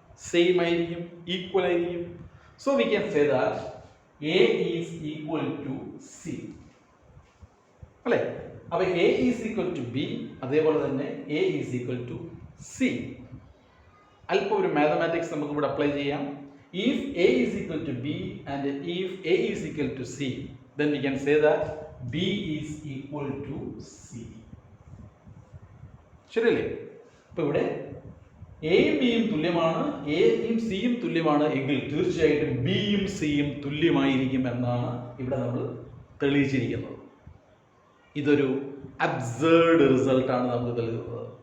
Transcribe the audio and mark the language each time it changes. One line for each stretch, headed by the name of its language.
Malayalam: Same ആയിരിക്കും, equal ആയിരിക്കും.
English: So we can say that A is equal to C, അല്ലേ? അപ്പോൾ A is equal to B,
Malayalam: അതേപോലെ തന്നെ
English: A is equal to C.
Malayalam: അല്പം ഒരു മാത്തമാറ്റിക്സ് നമുക്ക് ഇവിടെ അപ്ലൈ ചെയ്യാം.
English: If A is equal to B and if A is equal to C, then we can say that B is equal to C.
Malayalam: ശരിയല്ലേ? അപ്പോൾ ഇവിടെ എയും ബിയും തുല്യമാണ്, എയും സിയും തുല്യമാണ് എങ്കിൽ തീർച്ചയായിട്ടും ബിയും സിയും തുല്യമായിരിക്കും എന്നാണ് ഇവിടെ നമ്മൾ തെളിയിച്ചിരിക്കുന്നത്. ഇതൊരു അബ്സേർഡ് റിസൾട്ടാണ് നമുക്ക് തെളിയുന്നത്.